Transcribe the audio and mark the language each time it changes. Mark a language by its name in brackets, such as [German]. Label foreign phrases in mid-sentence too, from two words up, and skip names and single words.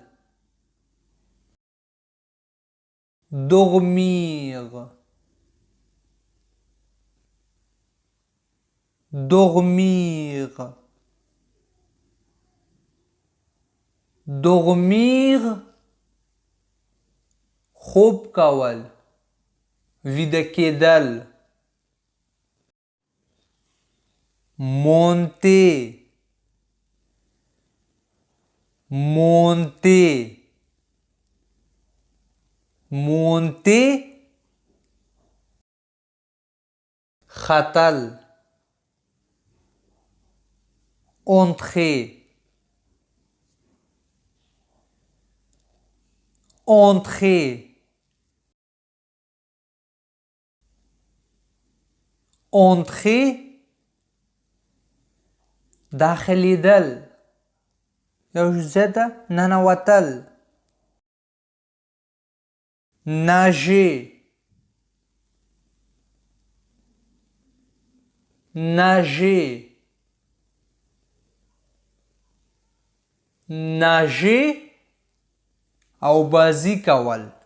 [French] dormir dormir dormir [Pashto] خوب کول ویده کېدل [French] monter monter monter ختل entrer entrer entrer [Pashto] داخلیدل یو ځای ته ننوتل [French] nager nager nager [Pashto] او بازی کول